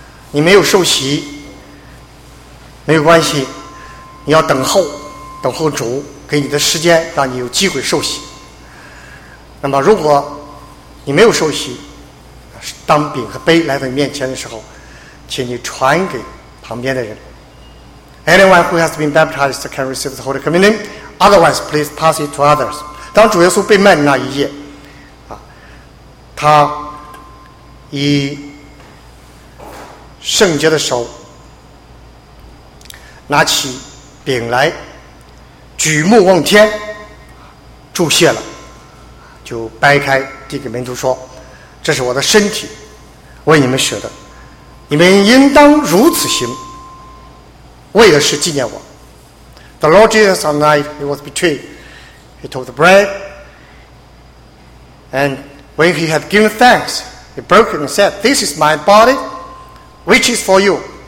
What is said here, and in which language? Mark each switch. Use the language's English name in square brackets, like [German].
[Chinese] 你没有受洗没有关系，你要等候，等候主给你的时间，让你有机会受洗。那么如果你没有受洗，当饼和杯来到你面前的时候，请你传给旁边的人。 [English] Anyone who has been baptized can receive the Holy Communion. Otherwise, please pass it to others. [Chinese] 当主耶稣被卖的那一夜，他以圣洁的手拿起饼来，举目望天，祝谢了，就掰开递给门徒说：“这是我的身体，为你们舍的，你们应当如此行，为的是纪念我。” [English] The Lord Jesus, on the night he was betrayed, he took the bread, and when he had given thanks, he broke it and said, "This is my body, which is for you.